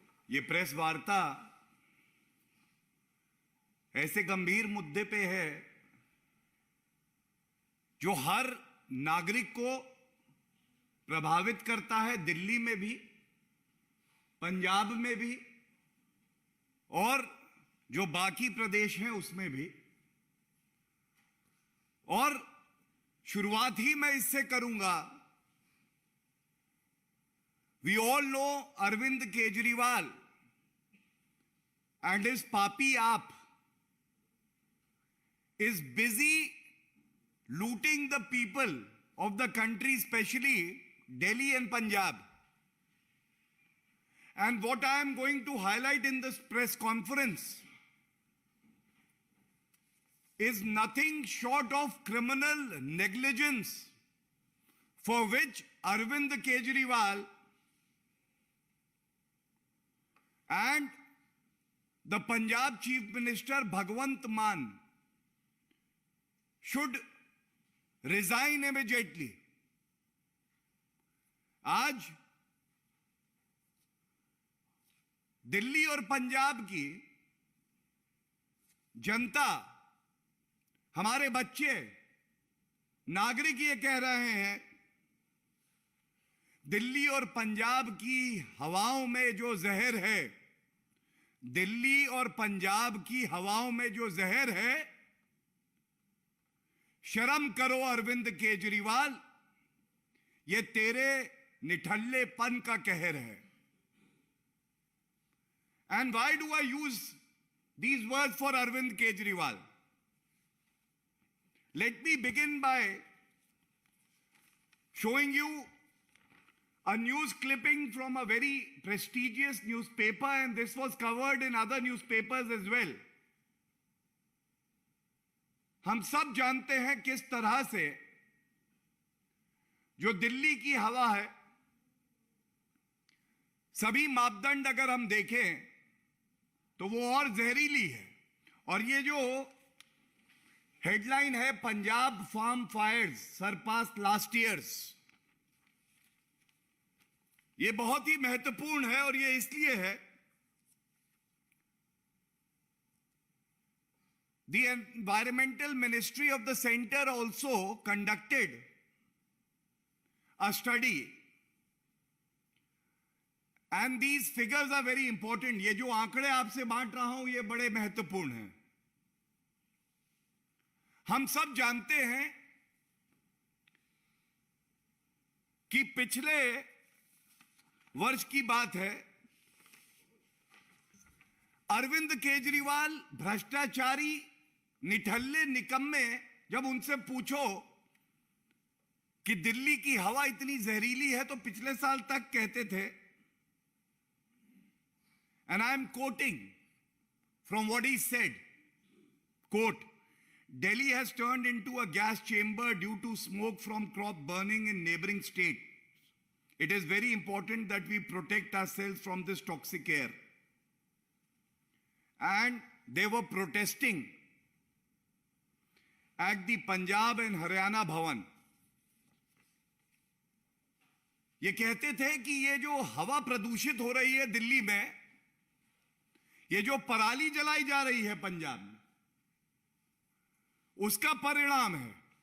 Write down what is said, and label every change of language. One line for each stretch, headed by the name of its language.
Hindi: ये प्रेस वार्ता ऐसे गंभीर मुद्दे पे है जो हर नागरिक को प्रभावित करता है, दिल्ली में भी, पंजाब में भी और जो बाकी प्रदेश हैं उसमें भी। और शुरुआत ही मैं इससे करूंगा।
English: We all know Arvind Kejriwal and his papi aap is busy looting the people of the country, especially Delhi and Punjab. And what I am going to highlight in this press conference is nothing short of criminal negligence for which Arvind Kejriwal and the Punjab Chief Minister Bhagwant Mann should resign immediately.
Hindi: आज दिल्ली और पंजाब की जनता, हमारे बच्चे, नागरिक ये कह रहे हैं, दिल्ली और पंजाब की हवाओं में जो जहर है, दिल्ली और पंजाब की हवाओं में जो जहर है, शर्म करो अरविंद केजरीवाल, ये तेरे निठल्लेपन का कहर है।
English: And why do I use these words for Arvind Kejriwal? Let me begin by showing you a news clipping from a very prestigious newspaper, and this was covered in other newspapers as well.
Hindi: हम सब जानते हैं किस तरह से जो दिल्ली की हवा है, सभी मापदंड अगर हम देखें तो वो और जहरीली है। और ये जो हेडलाइन है,
English: Punjab farm fires surpass last years,
Hindi: ये बहुत ही महत्वपूर्ण है। और ये इसलिए है,
English: the environmental ministry of the center also conducted a study and these figures are very important.
Hindi: ये जो आंकड़े आपसे बांट रहा हूं ये बड़े महत्वपूर्ण हैं। हम सब जानते हैं कि पिछले वर्ष की बात है, अरविंद केजरीवाल भ्रष्टाचारी, निठल्ले, निकम्मे, जब उनसे पूछो कि दिल्ली की हवा इतनी जहरीली है तो पिछले साल तक कहते थे,
English: and I am quoting from what he said, quote, Delhi has turned into a gas chamber due to smoke from crop burning in neighboring states. It is very important that we protect ourselves from this toxic air. And they were protesting at the Punjab and Haryana Bhavan.
Hindi: ये कहते थे कि ये जो हवा प्रदूषित हो रही है दिल्ली में, ये जो पराली जलाई जा रही है पंजाब में, उसका परिणाम है।